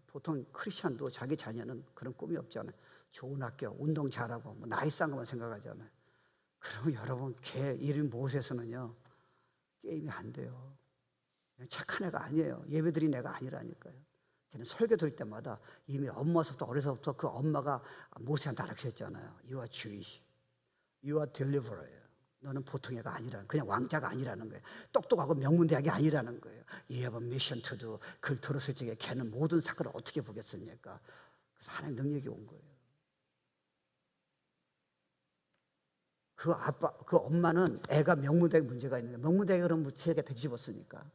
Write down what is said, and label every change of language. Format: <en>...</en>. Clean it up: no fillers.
<ko>보통 크리스찬도 자기 자녀는 그런 꿈이 없잖아요. 좋은 학교, 운동 잘하고 뭐 나이스한 것만 생각하잖아요. 그러면 여러분 걔 이름 모세서는요 게임이 안 돼요. 착한 애가 아니에요. 예배드린 애가 아니라니까요. 걔는 설교 들을 때마다 이미 엄마서부터 어려서부터 그 엄마가 모세한테 가르쳤잖아요.</ko> <en>You are Jewish, you are deliverer.</en> <ko>너는 보통 애가 아니라는, 그냥 왕자가 아니라는 거예요. 똑똑하고 명문대학이 아니라는 거예요.</ko> <en>You have a mission to do.</en> <ko>그걸 들었을 적에 걔는 모든 사건을 어떻게 보겠습니까? 그래서 하나님 능력이 온 거예요. 그 아빠, 그 엄마는 애가 명문대학에 문제가 있는 거예요. 명문대학에 그럼 세계가 뒤집었습니까?</ko>